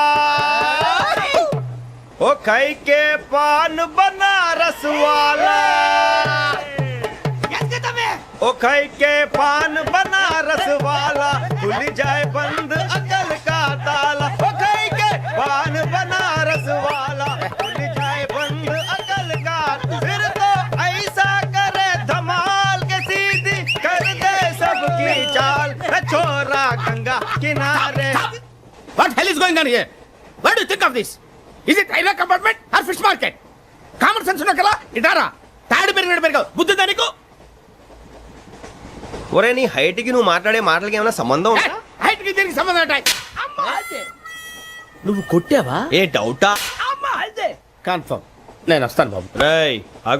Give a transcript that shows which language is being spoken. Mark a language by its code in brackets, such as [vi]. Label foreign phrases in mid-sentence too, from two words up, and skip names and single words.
[hi] ओ खाई के पान बनारस वाला, ओ खाई के पान बनारस वाला, खुल जाए बंद अकल का ताला. ओ खाई के पान बनारस वाला, खुल जाए बंद अकल का. फिर तो ऐसा करे धमाल के सीधी कर दे सबकी चाल. छोरा गंगा किनारे. [en] What hell is going on here? What do you think of this? Is it railway compartment or fish market? Common sense [te] ఉన్నా కదా, ఇటారా. తాడు పెరిగాడు బుద్ధి దానికి. ఒరే, నీ హైట్ కి నువ్వు మాట్లాడే మాటలకి ఏమైనా సంబంధం ఉందా? హైట్ కి దీనికి సంబంధం ఉంటాయి. నువ్వు కొట్టావా? ఏ డౌటా? అమ్మా అయితే కన్ఫర్మ్ నేను వస్తాను బాబు. రేయ్ ఆగు,